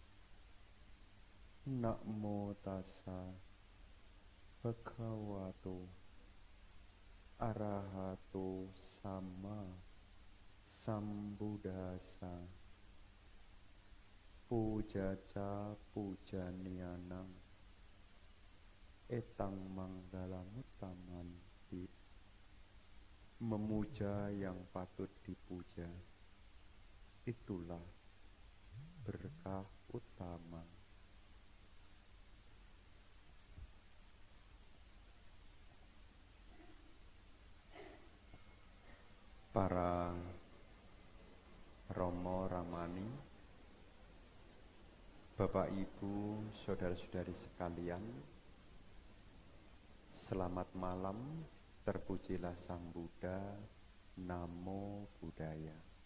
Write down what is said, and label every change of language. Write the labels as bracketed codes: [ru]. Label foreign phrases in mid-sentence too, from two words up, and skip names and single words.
[pi] Namo tassa bhagavato arahato sama sambuddhassa. Pujaca pujanianang etang manggalamutamanti. [id] Memuja yang patut dipuja, itulah berkah utama. Para Romo Ramani, Bapak Ibu, saudara-saudari sekalian, selamat malam, terpujilah Sang Buddha, [pi] Namo Buddhaya.